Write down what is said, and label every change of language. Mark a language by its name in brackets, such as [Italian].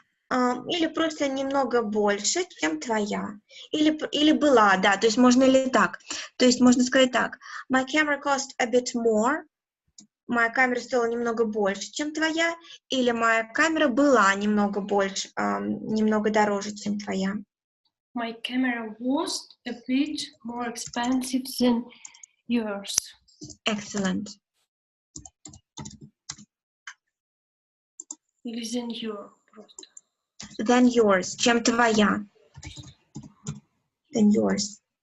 [Russian] Или просто немного больше, чем твоя. Или была, да, то есть можно или так. То есть можно сказать так. [English] My camera cost a bit more. [Russian] Моя камера стоила немного больше, чем твоя. Или моя камера была немного больше, немного дороже, чем твоя. [English] My camera was a bit more expensive than yours. Excellent. [Russian] Или [English] than your [Russian] просто. [English] Than yours, [Russian] чем твоя. [English] Than yours.